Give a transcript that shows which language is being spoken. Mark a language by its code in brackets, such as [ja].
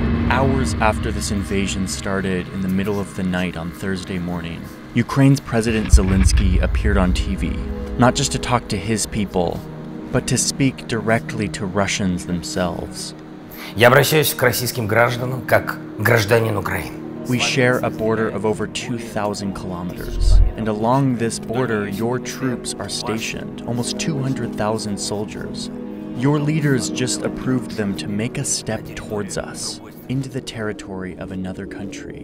[en] Hours after this invasion started in the middle of the night on Thursday morning, Ukraine's President Zelensky appeared on TV, not just to talk to his people, but to speak directly to Russians themselves. [ru] Я обращаюсь к российским гражданам как гражданин Украины. [en] We share a border of over 2,000 kilometers, and along this border, your troops are stationed, almost 200,000 soldiers. Your leaders just approved them to make a step towards us, into the territory of another country.